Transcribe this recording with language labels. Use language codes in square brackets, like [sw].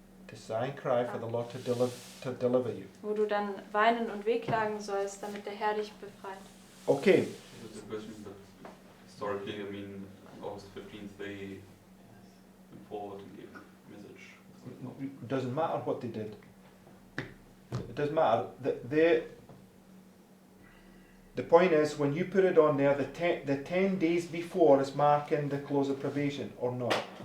[en] The sign cry for the Lord to deliver you. [de] wo du dann weinen und wehklagen sollst, damit der Herr dich befreit. [en] Okay, That's a question, but historically, I mean, on August 15th, they went forward and gave a message. it doesn't matter what they did. It doesn't matter. The point is, when you put it on there, the 10 days before is marking the close of probation, or not.